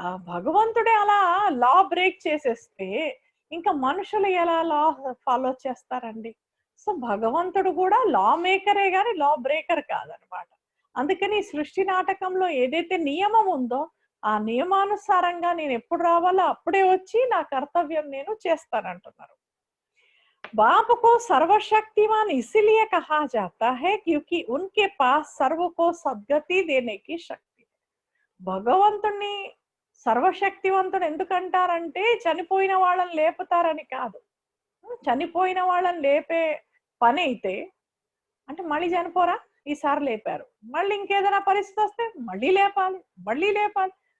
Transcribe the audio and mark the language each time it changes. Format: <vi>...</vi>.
<te>భగవంతుడే అలా లా బ్రేక్ చేసేస్తే ఇంకా మనుషులు ఎలా లా ఫాలో చేస్తారండి? సో భగవంతుడు కూడా లా మేకరే గాని లా బ్రేకర్ కాదనమాట. అందుకని సృష్టి నాటకంలో ఏదైతే నియమం ఉందో ఆ నియమానుసారంగా నేను ఎప్పుడు రావాలో అప్పుడే వచ్చి నా కర్తవ్యం నేను చేస్తానంటున్నారు.</te> <hi>बाप को सर्वशक्तिमान इसीलिए कहा जाता है क्योंकि उनके पास सर्व को सद्गति देने की शक्ति.</hi> <te>భగవంతుణ్ణి సర్వశక్తివంతుడు ఎందుకంటారంటే చనిపోయిన వాళ్ళని లేపుతారని కాదు. చనిపోయిన వాళ్ళని లేపే పని అయితే అంటే మళ్ళీ చనిపోరా, ఈసారి లేపారు, మళ్ళీ ఇంకేదైనా పరిస్థితి వస్తే మళ్ళీ లేపాలి.</te>